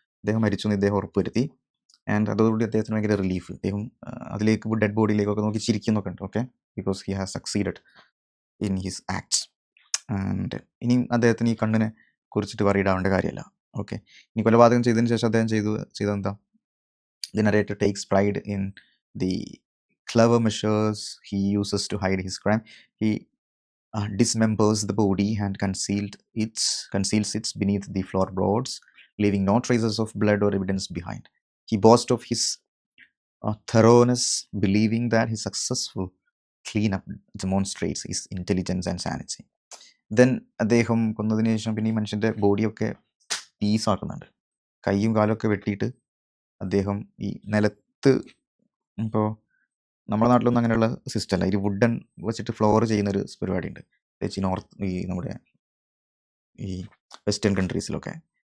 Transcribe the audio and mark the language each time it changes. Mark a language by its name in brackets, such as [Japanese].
[Malayalam] അദ്ദേഹം മരിച്ചു എന്ന് ഇദ്ദേഹം ഉറപ്പുവരുത്തി. ആൻഡ് അതോടുകൂടി അദ്ദേഹത്തിന് ഭയങ്കര റിലീഫ്. അദ്ദേഹം അതിലേക്ക് ഡെഡ് ബോഡിയിലേക്കൊക്കെ നോക്കി ചിരിക്കുന്നൊക്കെ ഉണ്ട്. Okay, [English] Because he has succeeded in his acts. [Malayalam] And ഇനിയും അദ്ദേഹത്തിന് ഈ കണ്ണിനെ കുറിച്ചിട്ട് വറീഡാവേണ്ട കാര്യമല്ല. ഓക്കെ, ഇനി കൊലപാതകം ചെയ്തതിന് ശേഷം അദ്ദേഹം ചെയ്തെന്താ? [English] The narrator takes pride in the clever measures he uses to hide his crime. He dismembers the body and conceals it beneath the floorboards, leaving no traces of blood or evidence behind. He boasts of his thoroughness, believing that his successful cleanup demonstrates his intelligence and sanity. [Malayalam] Then അദ്ദേഹം കൊന്നതിന് ശേഷം പിന്നെ ഈ മനുഷ്യൻ്റെ ബോഡിയൊക്കെ പീസാക്കുന്നുണ്ട്. കൈയും കാലൊക്കെ വെട്ടിയിട്ട് അദ്ദേഹം ഈ നിലത്ത്, ഇപ്പോൾ നമ്മുടെ നാട്ടിലൊന്നും അങ്ങനെയുള്ള സിസ്റ്റം അല്ല, ഈ വുഡൻ വെച്ചിട്ട് ഫ്ലോർ ചെയ്യുന്നൊരു പരിപാടിയുണ്ട്, ഈ നമ്മുടെ ഈ വെസ്റ്റേൺ കൺട്രീസിലൊക്കെ.